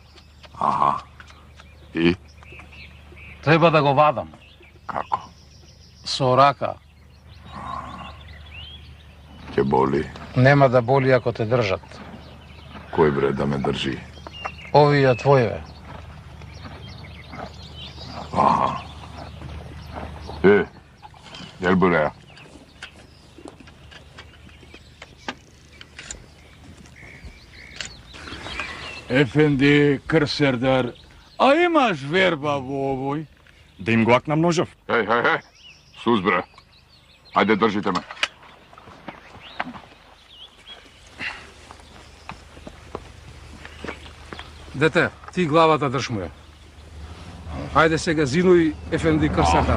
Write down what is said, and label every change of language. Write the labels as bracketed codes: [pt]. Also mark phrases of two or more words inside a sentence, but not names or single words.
[mk] И? Треба да го вадам. Како? Со рака. Ќе боли? Нема да боли ако те држат. Кој бре да ме држи? Овие твоеве. [tr] Gel buraya. [mk] Efendi Krserdar, a imaš verba во овој? Да им го акнам ножов. Hej, sus bre. Ajde, držite me. Дете, ти главата држ му ја. Ајде сега зинуј Ефенди Крсердар.